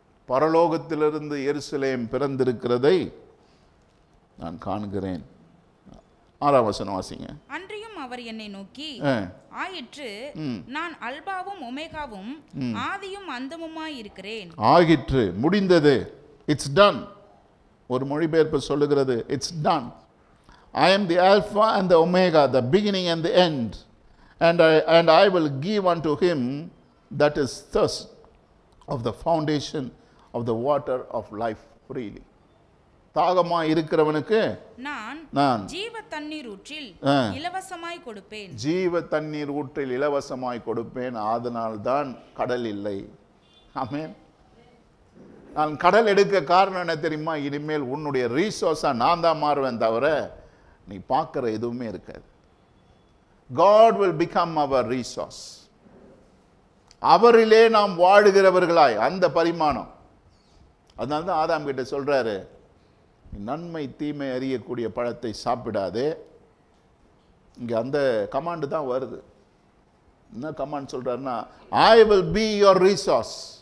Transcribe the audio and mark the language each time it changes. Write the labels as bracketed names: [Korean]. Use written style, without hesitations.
[Tamil] பரலோகத்திலிருந்து எருசலேம் பிறந்திருக்கிறதை நான் காண்கிறேன். 6ஆம் வசனம் வாசிங்க. அன்றியும் அவர் என்னை நோக்கி, ஆயிற்று, நான் அல்பாவும் ஒமேகாவும் ஆதியும் அந்தமுமாய் இருக்கிறேன். ஆகிற்று, முடிந்தது. It's done. ஒரு மொழிபெயர்ப்பு சொல்லுகிறது, it's done. [English] I am the Alpha and the Omega, the beginning and the end. And I will give unto him that is thirst of the foundation of the water of life freely. [Tamil] தாகமாய் இருக்கிறவனுக்கு நான் ஜீவ தண்ணீர் ஊற்றில் இலவசமாய் கொடுப்பேன். ஜீவ தண்ணீர் ஊற்றில் இலவசமாய் கொடுப்பேன். அதனால் தான் கடல் இல்லை. ஆமென். நான் கடல் எடுக்க காரணம் என்ன தெரியுமா? இனிமேல் உன்னுடைய ரீசோர்ஸா நான் தான் மாறுவேன், தவிர நீ பார்க்கிற எதுவுமே இருக்காது. [English] God will become our resource. [Tamil] அவரிலே நாம் வாழுகிறவர்களாய், அந்த பரிமாணம். அதனால தான் ஆதாம் கிட்ட சொல்றாரு, நன்மை தீமை அறியக்கூடிய பழத்தை சாப்பிடாதே. இங்கே அந்த கமாண்டு தான் வருது. என்ன கமாண்ட் சொல்றாருன்னா, [English] I will be your resource.